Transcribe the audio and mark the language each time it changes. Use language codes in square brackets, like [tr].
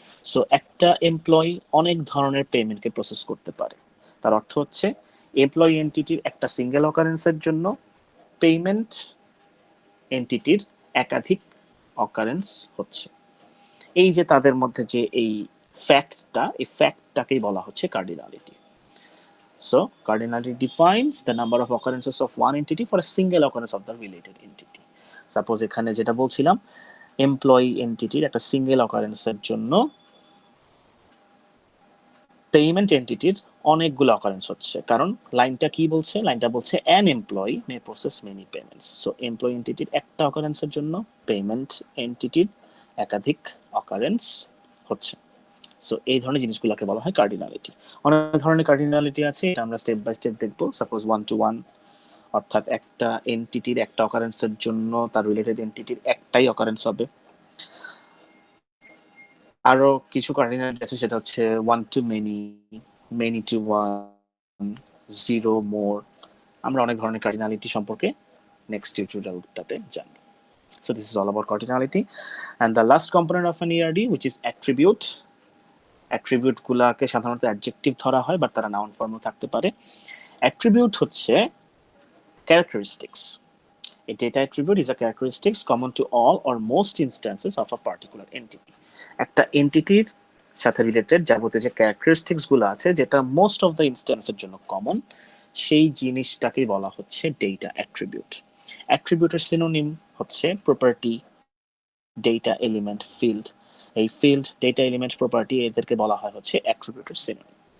[bn] So একটা employee অনেক ধরনের পেমেন্টকে প্রসেস করতে পারে, তার অর্থ হচ্ছে এমপ্লয়ি এন্টিটির একটা সিঙ্গেল অকারেন্সের জন্য পেমেন্ট এন্টিটির একাধিক অকারেন্স হচ্ছে। এই যে তাদের মধ্যে যে এই ফ্যাক্টটা, এই ফ্যাক্টটাকেই বলা হচ্ছে cardinality. [en] So cardinality defines the number of occurrences of one entity for a single occurrence of the related entity. [bn] Suppose এখানে যেটা বলছিলাম, এমপ্লয়ি এন্টিটির একটা সিঙ্গেল অকারেন্সের জন্য পেমেন্ট এন্টিটির অনেকগুলো অকারেন্স হচ্ছে, কারণ লাইনটা কি বলছে? লাইনটা বলছে [en] an employee may process many payments. [bn] So employee এন্টিটির একটা অকারেন্সের জন্য পেমেন্ট এন্টিটির একাধিক অকারেন্স হচ্ছে। সো এই ধরনের জিনিসগুলোকে বলা হয় কার্ডিনালিটি। অনেক ধরনের কার্ডিনালিটি আছে, এটা আমরা স্টেপ বাই স্টেপ দেখব। সাপোজ ওয়ান টু ওয়ান, অর্থাৎ একটা এন্টিটির একটা অকারেন্সের জন্য তার রিলেটেড এন্টিটির একটাই অকারেন্স হবে। আরো কিছু কার্ডিনালিটি আছে, সেটা হচ্ছে one two many, many two one, zero মোর। আমরা অনেক ধরনের কার্ডিনালিটি সম্পর্কে নেক্সট টিউটোরিয়ালটাতে জানব। [en] So this is all about cardinality. And the last component of an ERD, which is attribute. [bn] Attribute গুলাকে সাধারণত অ্যাডজেক্টিভ ধরা হয়, বাট তারা নাউন ফর্মও থাকতে পারে। অ্যাট্রিবিউট হচ্ছে characteristics. [en] A data attribute is a characteristics common to all or most instances of a particular entity. [bn] একটা এন্টিটির সাথে রিলেটেড যাবতীয় যে ক্যারেক্টারিস্টিক্স গুলো আছে, যেটা মোস্ট অফ দ্য ইনস্ট্যান্সের জন্য কমন, সেই জিনিসটাকেই বলা হচ্ছে ডেটা অ্যাট্রিবিউট। অ্যাট্রিবিউটের সিনোনিম হচ্ছে প্রপার্টি, ডেটা এলিমেন্ট, ফিল্ড। এই ফিল্ড, ডেটা এলিমেন্ট, প্রপার্টি এদেরকে বলা হয় হচ্ছে অ্যাট্রিবিউটের সিনোনিম।